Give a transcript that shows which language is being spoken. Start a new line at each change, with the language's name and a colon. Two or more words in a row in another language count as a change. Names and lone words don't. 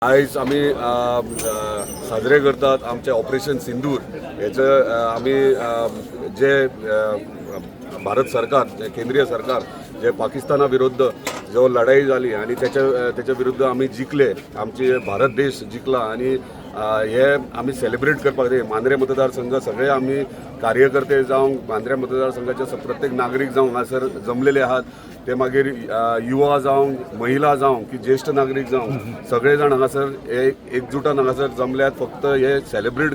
Marathi: आज आम्ही साजरे करतात आमचे ऑपरेशन सिंदूर याचं आम्ही जे भारत सरकार जे केंद्रीय सरकार जे पाकिस्तानाविरुद्ध जो लढाई झाली आणि त्याच्या विरुद्ध आम्ही जिंकले, आमचे भारत देश जिंकला आणि हे आम्ही सेलिब्रेट
Konkani: करपाक मांद्रे मतदारसंघ सगळे आम्ही कार्यकर्ते जावं मांद्रे मतदारसंघाचे प्रत्येक नागरिक जावं हांगासर जमलेले आहात। ते मागीर युवा जावं महिला जावं की ज्येष्ठ नागरिक जावं सगळे जाण हांगासर एकजुटान हांगासर जमल्यात फक्त हे सेलिब्रेट